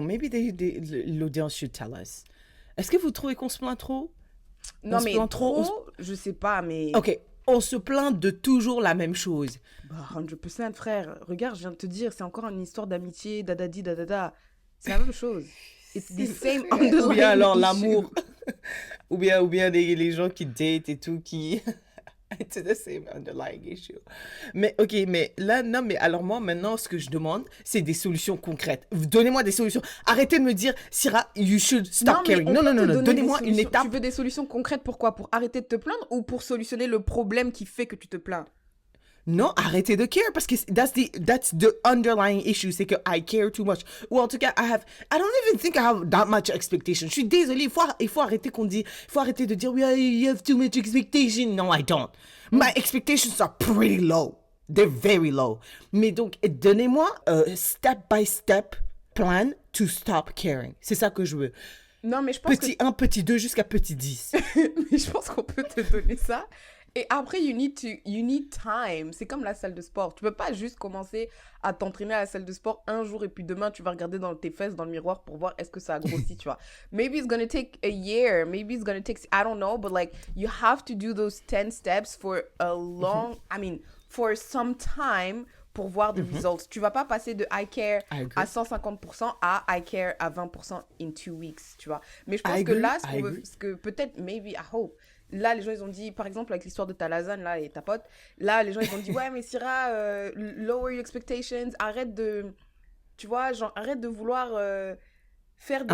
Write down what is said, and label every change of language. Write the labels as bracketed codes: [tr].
[en] Maybe l'audience should tell us. [fr] Est-ce que vous trouvez qu'on se plaint trop? Non, mais trop, je sais pas, mais... Ok, on se plaint de toujours la même chose. Bah, 100%, frère. Regarde, je viens de te dire, c'est encore une histoire d'amitié, dadadi, dadada. C'est la même chose. [en] It's the same underlying [fr] Ou bien alors [en] issue. [fr] l'amour. ou bien les gens qui datent et tout, qui... [en] It's the same underlying issue. [fr] Mais ok, mais là, non, mais alors moi, maintenant, ce que je demande, c'est des solutions concrètes. Donnez-moi des solutions. Arrêtez de me dire, Syrah, [en] you should stop caring. [fr] Non, donnez-moi une étape. Tu veux des solutions concrètes, pourquoi? Pour arrêter de te plaindre ou pour solutionner le problème qui fait que tu te plains? Non, arrêtez de [en] care [fr] parce que [en] that's the underlying issue, [fr] c'est que [en] I care too much. [fr] Ou en tout cas, [en] I don't even think I have that much expectation. [fr] Je suis désolée, il faut arrêter il faut arrêter de dire, [en] yeah, you have too much expectation. No, I don't. My expectations are pretty low. They're very low. [fr] Mais donc, donnez-moi un [en] step-by-step plan to stop caring. [fr] C'est ça que je veux. Non, mais je pense petit 1, petit 2 jusqu'à petit 10. Mais je pense qu'on peut te donner ça. Et après, [en] you need time. [fr] C'est comme la salle de sport. Tu peux pas juste commencer à t'entraîner à la salle de sport un jour et puis demain, tu vas regarder dans tes fesses dans le miroir pour voir est-ce que ça a grossi, tu vois. [en] Maybe it's gonna take a year. Maybe it's gonna take, I don't know, but like, you have to do those 10 steps for a long, for some time [fr] pour voir [en] the results. [fr] Tu vas pas passer de [en] I care [fr] à 150% à I care à 20% [en] in 2 weeks, [fr] tu vois. Mais je pense que là, ce que peut-être, [en] maybe, I hope, [fr] là, les gens, ils ont dit, par exemple, avec l'histoire de ta lasagne, là, et ta pote, là, les gens, ils ont dit, ouais, mais Syrah, [en] lower your expectations, [fr] arrête de, tu vois, genre, arrête de vouloir faire des